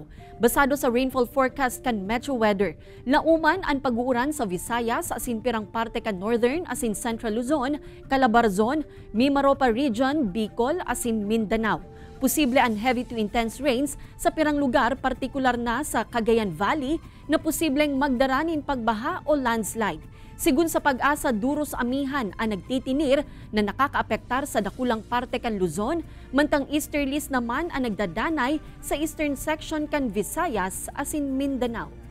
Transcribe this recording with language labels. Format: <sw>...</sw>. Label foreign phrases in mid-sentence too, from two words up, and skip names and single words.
<bik>Basado sa</bik> <en>rainfall forecast</en> <bik>kan Metro Weather, lauman an pag-uuran sa Visayas asin pirang parte kan Northern asin Central Luzon, Calabarzon, Mimaropa Region, Bicol asin Mindanao. Posible an</bik> <en>heavy to intense rains</en> <bik>sa pirang lugar partikular na sa Cagayan Valley na posibleng magdaranin pagbaha o landslide. Sigun sa Pag-asa, duros amihan ang nagtitinir na nakakaapektar sa dakulang parte kan Luzon, mantang easterlies naman ang nagdadanay sa</bik> <en>eastern section</en> <bik>kan Visayas asin Mindanao.</bik>